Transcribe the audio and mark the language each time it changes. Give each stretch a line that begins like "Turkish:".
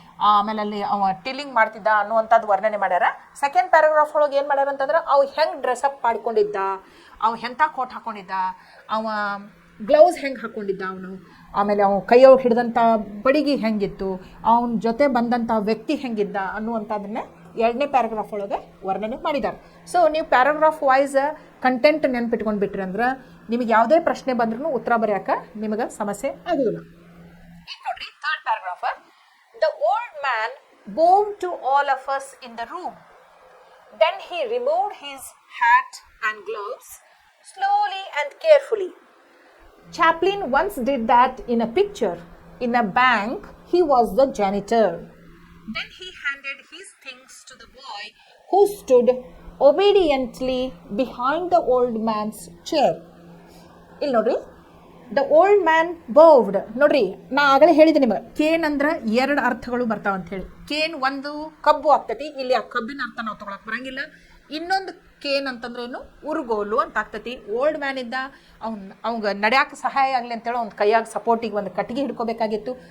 Kannada: ಆಮೇಲೆ ಅಲ್ಲಿ ಅವ ಟಿಲ್ಲಿಂಗ್ ಮಾಡ್ತಿದ್ದ ಅನ್ನುವಂಥದ್ದು ವರ್ಣನೆ ಮಾಡ್ಯಾರ. ಸೆಕೆಂಡ್ ಪ್ಯಾರಾಗ್ರಾಫ್ ಒಳಗೆ ಏನು ಮಾಡ್ಯಾರ ಅಂತಂದ್ರೆ ಅವ ಹೆಂಗೆ ಡ್ರೆಸ್ಅಪ್ ಮಾಡ್ಕೊಂಡಿದ್ದ, ಅವ ಎಂಥ ಕೋಟ್ ಹಾಕ್ಕೊಂಡಿದ್ದ, ಅವ ಗ್ಲೌಸ್ ಹೆಂಗೆ ಹಾಕ್ಕೊಂಡಿದ್ದ ಅವನು, ಆಮೇಲೆ ಅವನು ಕೈಯೊಳಗೆ ಹಿಡಿದಂಥ ಬಡಿಗೆ ಹೆಂಗಿತ್ತು, ಅವನ ಜೊತೆ ಬಂದಂಥ ವ್ಯಕ್ತಿ ಹೆಂಗಿದ್ದ ಅನ್ನುವಂಥದ್ದನ್ನ ಎರಡನೇ ಪ್ಯಾರಾಗ್ರಾಫ್ ಒಳಗೆ ವರ್ಣನೆ ಮಾಡಿದ್ದಾರೆ. ಸೊ ನೀವು ಪ್ಯಾರಾಗ್ರಾಫ್ ವೈಸ್ ಕಂಟೆಂಟ್ ನೆನ್ಪಿಟ್ಕೊಂಡು ಬಿಟ್ರಿ ಅಂದ್ರೆ ನಿಮಗೆ ಯಾವುದೇ ಪ್ರಶ್ನೆ ಬಂದ್ರೂ ಉತ್ತರ ಬರೆಯೋಕೆ ನಿಮಗೆ ಸಮಸ್ಯೆ ಆಗೋದಿಲ್ಲ. ಈಗ ನೋಡ್ರಿ, third paragraph.
English: The old man bowed to all of us in the room. Then he removed his hat and gloves slowly and carefully. Chaplin once did that in a picture. In a bank, he was the janitor. Then he handed his things to the boy who stood obediently behind the old man's chair.
Kannada: ಇಲ್ಲಿ ನೋಡ್ರಿ,
English: The old man bowed.
Kannada: ನೋಡ್ರಿ, ನಾ ಆಗಲೇ ಹೇಳಿದೆ ನಿಮಗೆ, Kane ಅಂದ್ರೆ ಎರಡು ಅರ್ಥಗಳು ಬರ್ತಾವ ಅಂತ ಹೇಳಿ. ಕೇನ್ ಒಂದು ಕಬ್ಬು ಆಗ್ತೈತಿ, ಇಲ್ಲಿ ಆ ಕಬ್ಬಿನ ಅರ್ಥ ನಾವು ತೊಗೊಳಕ್ ಬರಂಗಿಲ್ಲ. ಇನ್ನೊಂದು ಕೇನ್ ಅಂತಂದ್ರೆ ಏನು, ಉರುಗೋಲು ಅಂತ ಆಗ್ತೈತಿ. ಓಲ್ಡ್ ಮ್ಯಾನ್ ಇದ್ದ, ಅವಂಗ ನಡ್ಯಾಕ ಸಹಾಯ ಆಗಲಿ ಅಂತೇಳಿ ಒಂದು ಕೈಯಾಗ ಸಪೋರ್ಟಿಗೆ ಒಂದು ಕಟ್ಟಿಗೆ ಹಿಡ್ಕೋಬೇಕಾಗಿತ್ತು.